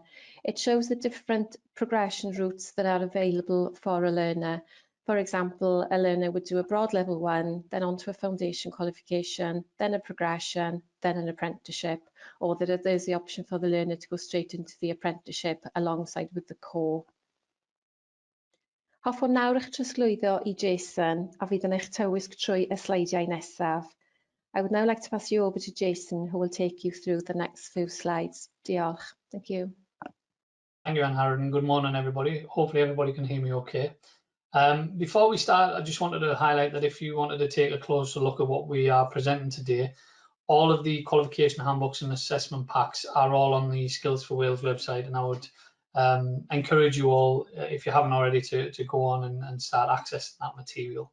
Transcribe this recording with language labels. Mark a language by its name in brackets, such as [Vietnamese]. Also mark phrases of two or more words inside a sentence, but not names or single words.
[English] It shows the different progression routes that are available for a learner. For example, a learner would do a broad level 1, then onto a foundation qualification, then a progression, then an apprenticeship, or there's the option for the learner to go straight into the apprenticeship alongside with the core. [Welsh] Hoffwn nawr eich trosglwyddo i Jason, a fydd yn eich tywysg trwy y sleidiau nesaf. [English] I would now like to pass you over to Jason, who will take you through the next few slides. Diolch. Thank you. Thank you, Anne-Harrod, and good morning, everybody. Hopefully everybody can hear me okay. Before we start, I just wanted to highlight that if you wanted to take a closer look at what we are presenting today, all of the qualification handbooks and assessment packs are all on the Skills for Wales website, and I would encourage you all, if you haven't already, to go on and start accessing that material.